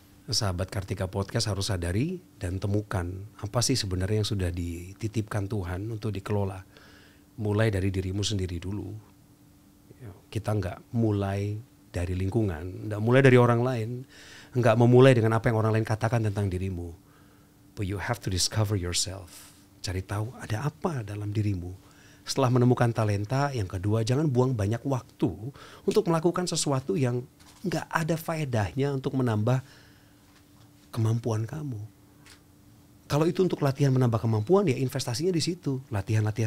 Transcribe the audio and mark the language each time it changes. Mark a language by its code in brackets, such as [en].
[id] Sahabat Kartika Podcast harus sadari dan temukan apa sih sebenarnya yang sudah dititipkan Tuhan untuk dikelola. Mulai dari dirimu sendiri dulu. Kita nggak mulai dari lingkungan, nggak mulai dari orang lain, nggak memulai dengan apa yang orang lain katakan tentang dirimu. [en] But you have to discover yourself. [id] Cari tahu ada apa dalam dirimu. Setelah menemukan talenta, yang kedua jangan buang banyak waktu untuk melakukan sesuatu yang nggak ada faedahnya untuk menambah kemampuan kamu. Kalau itu untuk latihan menambah kemampuan, ya investasinya di situ, latihan.